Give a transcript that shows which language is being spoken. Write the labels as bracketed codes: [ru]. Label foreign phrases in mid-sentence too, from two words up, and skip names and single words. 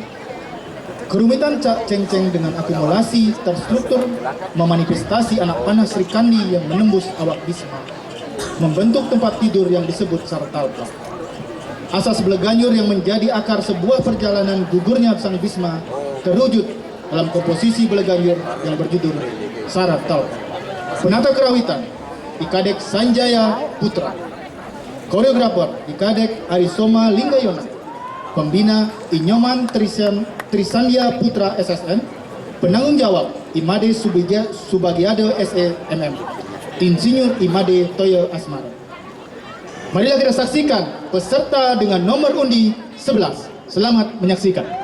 [id] Kerumitan Cak Cengceng dengan akumulasi terstruktur memanifestasi anak panah Sri Kandi yang menembus awak Bisma, membentuk tempat tidur yang disebut Sara Talpa. Asas Bleganyur yang menjadi akar sebuah perjalanan gugurnya sang Bisma terwujud dalam komposisi Bleganyur yang berjudul Sara Talpa. Penata kerawitan Ikadek Sanjaya Putra, koreografer Ikadek Arisoma Linggayona, pembina Inyoman Trisandia Putra SSN, penanggung jawab Imade Subagiado SE MM, Insinyur Imade Toyo Asmara. Marilah kita saksikan peserta dengan nomor undi 11. Selamat menyaksikan.